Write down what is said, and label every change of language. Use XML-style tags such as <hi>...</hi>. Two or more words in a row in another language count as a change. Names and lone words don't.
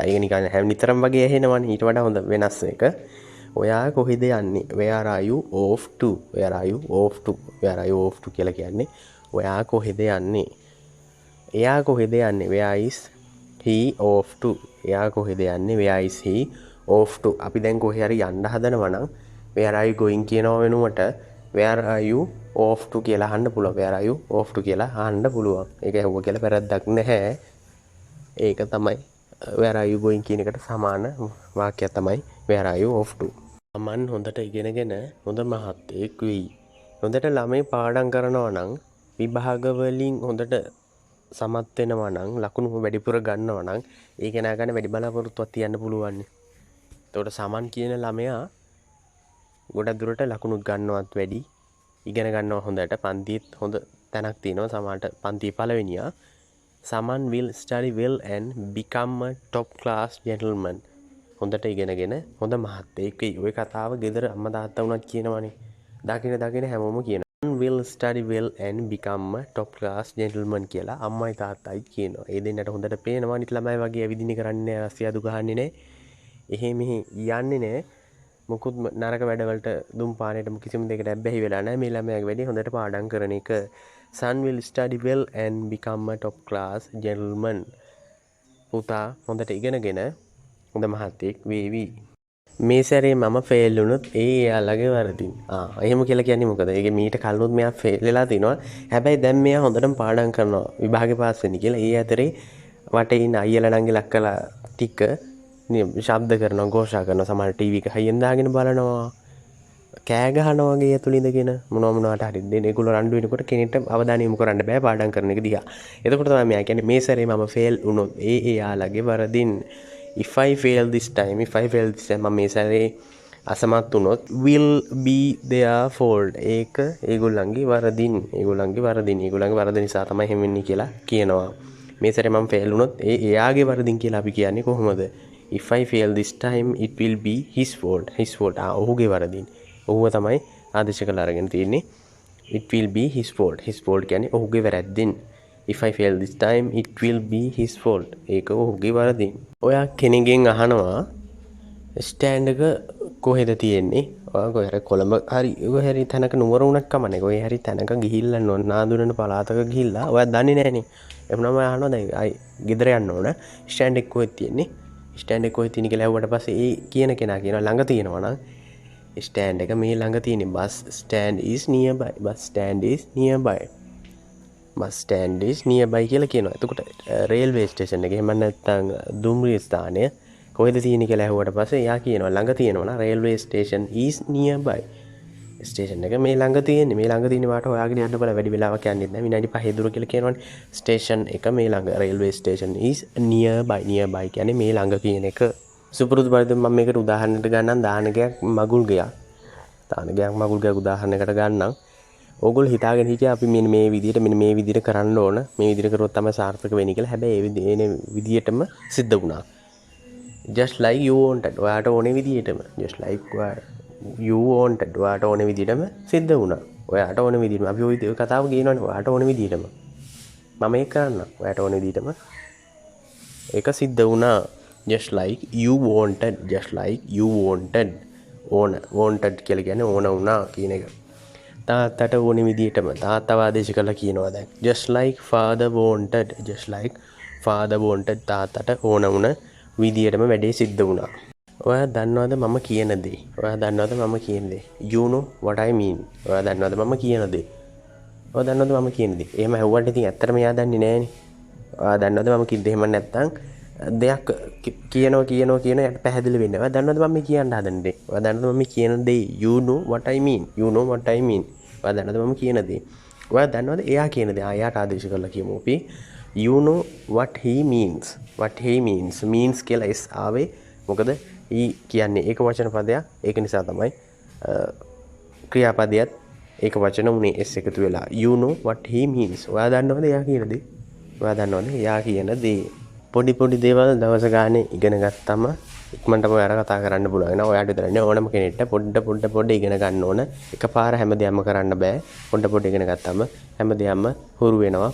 <si>ඒක නිකන් හැම නිතරම වගේ ඇහෙනවනේ. ඊට වඩා හොඳ වෙනස් එක. ඔයා කොහෙද යන්නේ?</si> <en>where are you off to? where are you off to? where are you off to</en> <si>කියලා කියන්නේ ඔයා කොහෙද යන්නේ? එයා කොහෙද යන්නේ?</si> <en>where is he off to?</en> <si>එයා කොහෙද යන්නේ?</si> <en>where is he off to?</en> <si>අපි දැන් කොහේ හරි යන්න හදනවා නම්</si> <en>where are you going</en> <si>කියනවා වෙනුවට</si> <en>where are you off to</en> <si>කියලා අහන්න පුළුවන්.</si> <en>where are you off to</en> <si>කියලා අහන්න පුළුවන්. ඒක ඇහුවා කියලා වැරද්දක් නැහැ. ඒක තමයි</si> <en>where are you going</en> <si>කියන එකට සමාන වාක්‍යයක් තමයි</si> <en>where are you off to.</en> <si>මන් හොඳට ඉගෙනගෙන හොඳ මහත්තයෙක් වෙයි. හොඳට ළමයි පාඩම් කරනවා නම් විභාග වලින් හොඳට සමත් වෙනවා නම් ලකුණු වැඩිපුර ගන්නවා නම් ඒ කෙනා ගන්න වැඩි බලාපොරොත්තුවක් තියන්න පුළුවන්. එතකොට සමන් කියන ළමයා ගොඩක් දුරට ලකුණු ගන්නවත් වැඩි ඉගෙන ගන්නවා හොඳට පන්තිත් හොඳ තැනක් තියෙනවා සමහරට පන්ති පළවෙනියා.</si> <en>Someone will study well and become a top class gentleman.</en> <si>හොඳට ඉගෙනගෙන හොඳ මහත්තයෙක් වෙයි. ওই කතාව ගෙදර අම්මා තාත්තා වුණත් කියනවනේ. දකින හැමෝම කියනවා.</si> <en>Someone will study well and become a top class gentleman</en> <si>කියලා අම්මයි තාත්තයි කියනවා. ඒ දෙන්නට හොඳට පේනවා අනිත් ළමයි වගේ ඇවිදින්න කරන්නේ නැහැ, අසියාදු ගහන්නේ නැහැ. එහෙ මෙහෙ යන්නේ නැහැ. මුකුත් නරක වැඩවලට දුම් පානේට කිසිම දෙයකට ඇබ්බැහි වෙලා නැහැ. මේ ළමයාගේ වැඩි හොඳට පාඩම් කරන එක.</si> <en>Son will study well and become a top class gentleman.</en> <si>පුතා හොඳට ඉගෙනගෙන හොඳ මහත්තයෙක් වේවි. මේ සැරේ මම ෆේල් වුණොත් එයාලගේ වරදින්. එහෙම කියලා කියන්නේ මොකද? ඒකේ මීට කලිනුත් මෙයා ෆේල් වෙලා තිනවා. හැබැයි දැන් මෙයා හොඳටම පාඩම් කරනවා. විභාගේ පාස් වෙන්න කියලා. ඒ අතරේ වටේ ඉන්න අයියලා නංගිලා අක්කලා ටික ශබ්ද කරනවා, ഘോഷා කරනවා. සමහර ටීවී එක හයියෙන් දාගෙන බලනවා. කෑ ගහනවා වගේ ඇතුළේ ඉඳගෙන මොනවාට හරි දෙන ඒගොල්ලෝ රණ්ඩු වෙනකොට කෙනෙක්ට අවධානය යොමු කරන්න බෑ පාඩම් කරන එක දිහා. එතකොට තමයි මෙයා කියන්නේ මේ සැරේ මම ෆේල් වුණොත් එයාලගේ වරදින්.</si> <en>if I fail this time</en> <si>මම මේ සැරේ අසමත් වුණොත්</si> <en>will be their fault.</en> <si>ඒක ඒගොල්ලන්ගේ වරදින්. ඒගොල්ලන්ගේ වරද නිසා තමයි එහෙම වෙන්නේ කියලා කියනවා. මේ සැරේ මම ෆේල් වුණොත් එයාගේ වරදින් කියලා අපි කියන්නේ කොහොමද?</si> <en>if I fail this time it will be his fault.</en> <si>ඔහුගේ වරදින්. ඔහුව තමයි ආදේශ කරලා අරගෙන තියෙන්නේ.</si> <en>it will be his fault</en> <si>කියන්නේ ඔහුගේ වැරද්දෙන්.</si> <en>if I fail this time it will be his fault.</en> <si>ඒක ඔහුගේ වරදින්. ඔයා කෙනෙක්ගෙන් අහනවා ස්ටෑන්ඩ් එක කොහෙද තියෙන්නේ? ඔයා කොහේ හරි කොළඹ හරි තැනක නුවර උනක් කමන්නේ. කොහේ හරි තැනක ගිහිල්ලා නාඳුනන පළාතක ගිහිල්ලා ඔයා දන්නේ නැහනේ. එමුණම ඔයා අහනවා දැන් අය ගෙදර යන්න ඕන. ස්ටෑන්ඩ් එක කොහෙද තියෙන්නේ? ස්ටෑන්ඩ් එක කොහෙද තියෙන්නේ කියලා ඇහුවට පස්සේ ඒ කියන කෙනා කියනවා ළඟ තියෙනවා නම් ස්ටෑන්ඩ් එක මේ ළඟ තියෙන්නේ.</si> <en>bus stand is nearby</en> <si>කියලා කියනවා. එතකොට</si> <en>railway station</en> <si>එක එහෙම නැත්නම් දුම්රිය ස්ථානය කොහෙද තියෙන්නේ කියලා ඇහුවට පස්සේ එයා කියනවා ළඟ තියෙනවා නම්</si> <en>railway station is nearby.</en> <si>ස්ටේෂන් එක මේ ළඟ තියෙන්නේ වාට හොයාගෙන යන්න බල වැඩි වෙලාවක් යන්නේ නැහැ. විනාඩි 5 දුර කියලා කියනවනේ. ස්ටේෂන් එක මේ ළඟ</si> <en>railway station is nearby</en> <si>කියන්නේ මේ ළඟ කියන එක. සුපුරුදු පරිදි මම මේකට උදාහරණයක් ගන්නම්. දානගයක් මගුල් ගයක් උදාහරණයකට ගන්නම්. ඕගොල්ලෝ හිතාගෙන හිටියා අපි මෙන්න මේ විදිහට කරන්න ඕන. මේ විදිහට කරොත් තමයි සාර්ථක වෙන්නේ කියලා. හැබැයි ඒ විදිහටම සිද්ධ වුණා.</si> <en>just like you wanted.</en> <si>ඔයාට ඕනේ විදිහටම. ඔයාට ඕනේ විදිහටම සිද්ධ වුණා. ඔයාට ඕනේ විදිහටම. අපි ওই කතාව කියනවනේ. ඔයාට ඕනේ විදිහටම. මම ඒක කරන්න. ඔයාට ඕනේ විදිහටම ඒක සිද්ධ වුණා.</si> <en>just like you wanted.</en> <si>wanted කියලා කියන්නේ ඕන වුණා කියන එක. තාත්තට ඕනේ විදිහටම තාත්තව ආදේශ කළා කියනවා දැන්.</si> <en>just like father wanted.</en> <si>තාත්තට ඕන වුණ විදිහටම වැඩේ සිද්ධ වුණා. ඔයා දන්නවද මම කියන දේ?</si> <en>you know what I mean.</en> <si>ඔයා දන්නවද මම කියන දේ? එහෙම ඇහුවට ඉතින් ඇත්තටම එයා දන්නේ නැහනේ. ඔයා දන්නවද මම කිව්ද? එහෙම නැත්තම් දෙයක් කියනවා යට පැහැදිලි වෙන්නේ. ඔයා දන්නවද මම කියන්න හදන්නේ? ඔයා දන්නවද මම කියන දේ?</si> <en>you know what I mean.</en> <si>ඔයා දන්නවද මම කියන දේ? ඔයා දන්නවද එයා කියන දේ? එයාට ආදේශ කරලා කියමු අපි.</si> <en>you know what he means.</en> <si>means කියලා s ආවේ. මොකද he කියන්නේ ඒක වචන පදයක්. ඒක නිසා තමයි ක්‍රියාපදයක් ඒක වචන උනේ s එකතු වෙලා. you know what he means. ඔයා දන්නවද එයා කියන දේ? පොඩි දේවල් දවස ගානේ ඉගෙන ගත්තම ඉක්මනටම ඔයාලා කතා කරන්න පුළුවන් වෙනවා. ඔයාට විතරනේ ඕනම කෙනෙක්ට පොඩ ඉගෙන ගන්න ඕන. එකපාර හැමදේම කරන්න බෑ. පොඩ ඉගෙන ගත්තාම හැමදේම හුරු වෙනවා.</si>